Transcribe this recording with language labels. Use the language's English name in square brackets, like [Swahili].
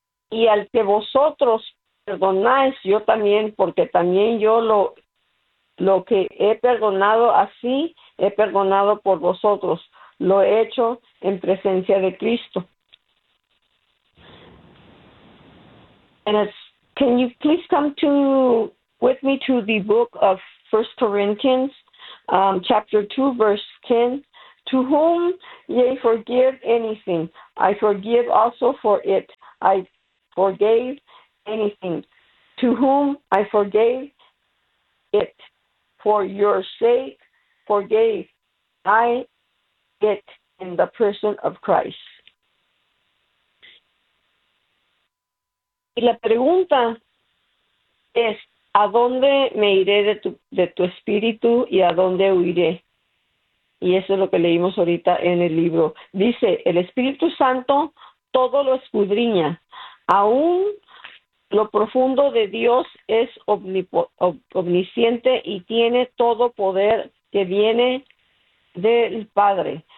[Spanish] Y al que vosotros perdonáis, yo también, porque también yo lo que he perdonado, así he perdonado por vosotros. Lo he hecho en presencia de Cristo. [English] And it's Can you please come to with me to the book of 1 Corinthians, chapter 2, verse 10? To whom ye forgive anything, I forgive also for it. I forgave anything. To whom I forgave it, for your sake forgave I it in the person of Christ. [Spanish] Y la pregunta es, ¿a dónde me iré de tu espíritu y a dónde huiré? Y eso es lo que leímos ahorita en el libro. Dice, el Espíritu Santo todo lo escudriña, aún lo profundo de Dios es omnisciente y tiene todo poder que viene del Padre.